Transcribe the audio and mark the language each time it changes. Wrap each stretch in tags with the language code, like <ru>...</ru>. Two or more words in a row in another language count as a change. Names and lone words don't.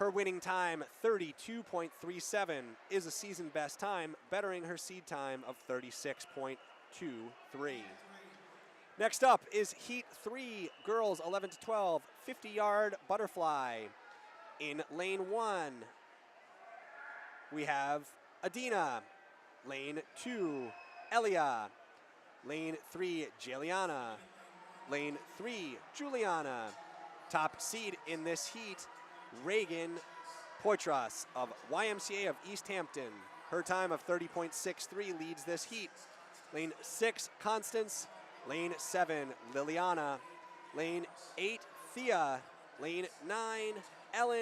<en>Her winning time, 32.37, is a season best time, bettering her seed time of 36.23. Next up is Heat 3, girls 11 to 12, 50-yard butterfly. In lane 1, we have Adina. Lane 2, Elia. Lane 3, Jaliana. Lane 3, Juliana. Top seed in this heat, Reagan Poitras of YMCA of East Hampton. Her time of 30.63 leads this heat. Lane 6, Constance. Lane 7, Liliana. Lane 8, Thea. Lane 9, Ellen.</en>